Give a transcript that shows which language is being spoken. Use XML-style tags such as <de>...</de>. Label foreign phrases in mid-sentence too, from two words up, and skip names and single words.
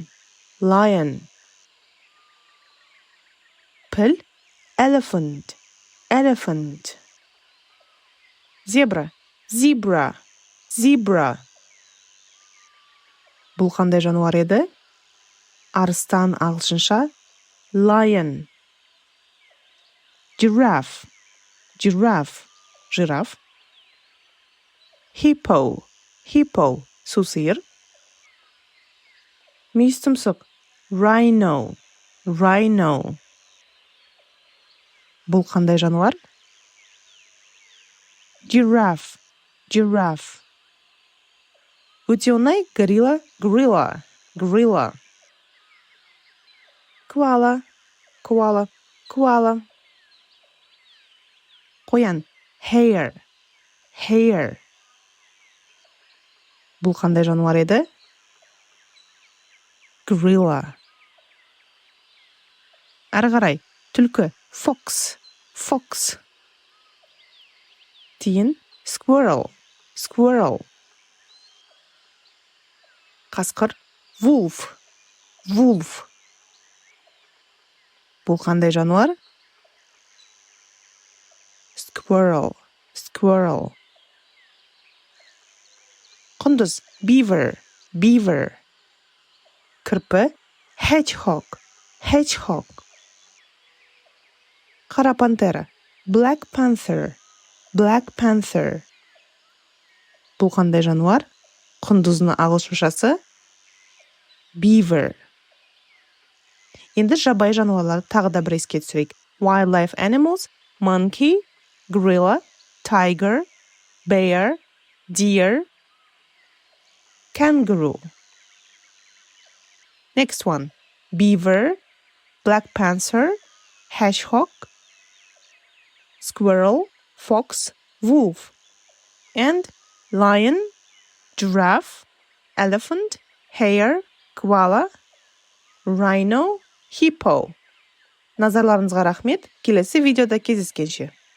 <en>Lion. Піл elephant. Elephant. Зебра zebra.</en> <kk>Zebra. Бұл қандай жануар еді? Арыстан ағылшынша lion.</kk> <en>Giraffe. Giraffe. Жираф. Hippo. Hippo.</en> <kk>Сусыр. Мүйіз тұмсық rhino. Rhino. Бұл қандай жануар?</kk> <en>Giraffe. Giraffe.</en> <kk>Өте оңай горилла.</kk> <en>Gorilla. Gorilla. Koala. Koala. Koala.</en> <kk>Қоян hare.</kk> <en>Hare.</en> <kk>Бұл қандай жануар еді? Gorilla. Әрі қарай түлкі fox.</kk> <en>Fox. Тиін squirrel. Squirrel.</en> <kk>Қасқыр wolf. Wolf. Бұл қандай жануар?</kk> <en>Squirrel. Squirrel. Құндыз beaver. Beaver. Кірпі hedgehog. Hedgehog.</en> <kk>Қара пантера</kk> <en>black panther. Black panther.</en> <kk>Бұл қандай жануар? Құндыздың ағылшыншасы beaver. Енді жабайы жануарларды тағы да бір еске түсірейік.</kk> <en>Wildlife animals monkey, gorilla, tiger, bear, deer, kangaroo. Next one. Beaver, black panther, hedgehog, squirrel, fox, wolf, and lion, giraffe, elephant, hare, koala, rhino, hippo.</en> <kk>Назарларыңызға рахмет. Келесі видеода кездескенше.</kk>